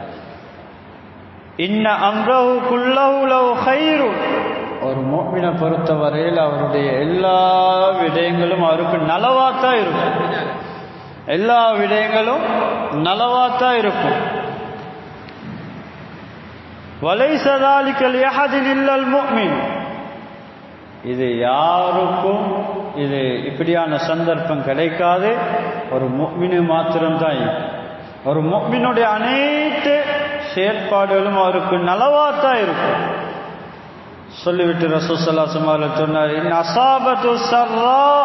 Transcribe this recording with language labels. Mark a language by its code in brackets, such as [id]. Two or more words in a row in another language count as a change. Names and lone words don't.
[ar] إن أمره كله له خير. [ta] ஒரு முஃமினை பொறுத்தவரையில் அவருடைய எல்லா விடயங்களும் அவருக்கு நலவாத்தான் இருக்கும், எல்லா விடயங்களும் நலவாத்தான் இருக்கும். [ar] وليس ذلك لأحد إلا المؤمن. [ta] இது யாருக்கும் இது இப்படியான சந்தர்ப்பம் கிடைக்காது, ஒரு முஃமினு மாத்திரம்தான். ஒரு முஃமினுடைய அனைத்து செயற்பாடுகளும் அவருக்கு நலவாத்தான் இருக்கும். சொல்லிவிட்டு ரசூல் [ar] صلى الله عليه وسلم [ta] சொன்னார், [ar] إن أصابته سراء.